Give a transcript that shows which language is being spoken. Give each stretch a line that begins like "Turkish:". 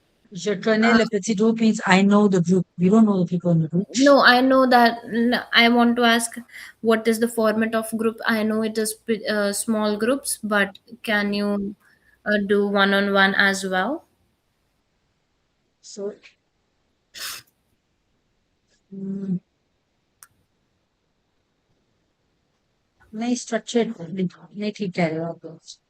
French: Je connais le petit groupe
English: means I know the group. We don't know the people in the group. no, I know that. I want to ask what is the format of group. I know it is small groups, but can you do one-on-one as well?
Hindi: So, mm, नहीं structured नहीं ठीक कह रहे हो आप लोग.